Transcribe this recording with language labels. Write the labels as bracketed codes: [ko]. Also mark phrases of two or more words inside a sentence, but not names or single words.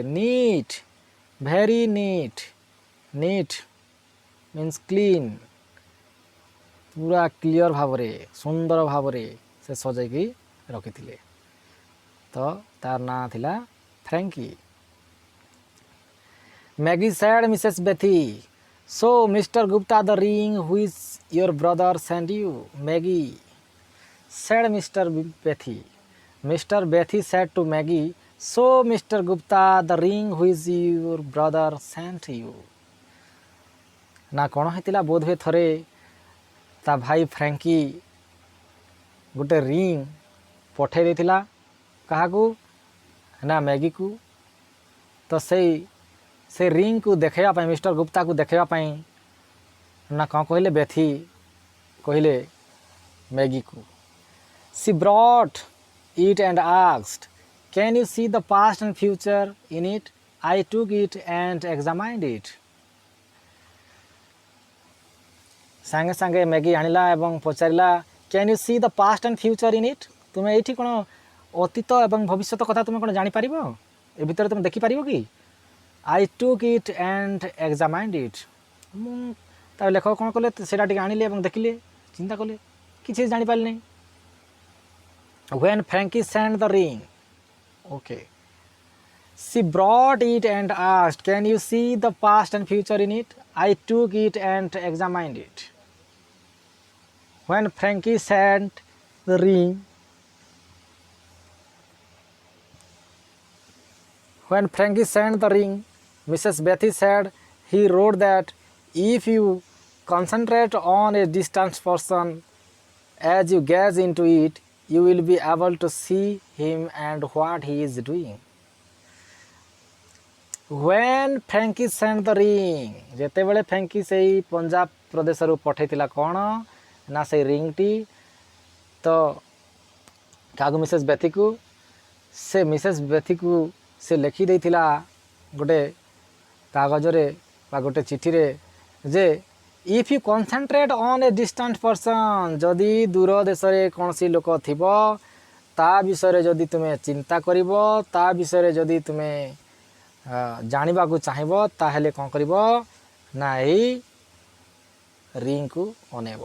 [en] neat, very neat, neat means clean, [or] ପୁରା କ୍ଲିଅର ଭାବରେ, ସୁନ୍ଦର ଭାବରେ ସେ ସଜାଇକି ରଖିଥିଲେ। ତ ତାର ନାଁ ଥିଲା ଫ୍ରାଙ୍କି। [en] ମ୍ୟାଗି said, Mrs. Betty, so Mr. Gupta the ring which your brother sent you. Maggie said Mr. Betty. Mr. Betty said to Maggie, so Mr. Gupta the ring which your brother sent you. [or] ନା କ'ଣ ହେଇଥିଲା, ବୋଧହୁଏ ଥରେ ତା ଭାଇ ଫ୍ରାଙ୍କି ଗୋଟେ ରିଙ୍ଗ ପଠାଇ ଦେଇଥିଲା କାହାକୁ ନା ମ୍ୟାଗିକୁ। ତ ସେ ରିଙ୍ଗକୁ ଦେଖାଇବା ପାଇଁ, ମିଷ୍ଟର ଗୁପ୍ତାକୁ ଦେଖାଇବା ପାଇଁ ନା କ'ଣ କହିଲେ, ବେଥି କହିଲେ ମ୍ୟାଗିକୁ। She brought it and asked, can you see the past and future in it? I took it and examined it. ସାଙ୍ଗେ ସାଙ୍ଗେ ମ୍ୟାଗି ଆଣିଲା ଏବଂ ପଚାରିଲା, [en] can you see the past and future in it? [or] ତୁମେ ଏଇଠି କ'ଣ ଅତୀତ ଏବଂ ଭବିଷ୍ୟତ କଥା ତୁମେ କ'ଣ ଜାଣିପାରିବ? ଏ ଭିତରେ ତୁମେ ଦେଖିପାରିବ କି? [en] I took it and examined it. [or] ମୁଁ ତା ଲେଖକ କ'ଣ କଲେ, ସେଇଟା ଟିକେ ଆଣିଲେ ଏବଂ ଦେଖିଲେ, ଚିନ୍ତା କଲେ, କିଛି ଜାଣିପାରିଲେ ନାହିଁ। [en] When Frankie sent the ring, okay, she brought it and asked, can you see the past and future in it? I took it and examined it. When Frankie sent the ring, Mrs. Betty said, he wrote that if you concentrate on a distant person as you gaze into it, you will be able to see him and what he is doing. When Frankie sent the ring, [or] ଯେତେବେଳେ ଫ୍ରାଙ୍କି ସେଇ ପଞ୍ଜାବ ପ୍ରଦେଶରୁ ପଠାଇଥିଲା କ'ଣ ନା ସେଇ ରିଙ୍ଗଟି ତ କାହାକୁ ମିସେସ୍ ବେଥିକୁ ସେ ମିସେସ୍ ବେଥିକୁ ସେ ଲେଖି ଦେଇଥିଲା ଗୋଟେ କାଗଜରେ ବା ଗୋଟେ ଚିଠିରେ ଯେ [en] if you concentrate on a distant person, [or] ଯଦି ଦୂର ଦେଶରେ କୌଣସି ଲୋକ ଥିବ ତା ବିଷୟରେ ଯଦି ତୁମେ ଚିନ୍ତା କରିବ, ତା ବିଷୟରେ ଯଦି ତୁମେ ଜାଣିବାକୁ ଚାହିଁବ, ତାହେଲେ କ'ଣ କରିବ ନା ଏଇ ରିଙ୍ଗକୁ ଅନେଇବ।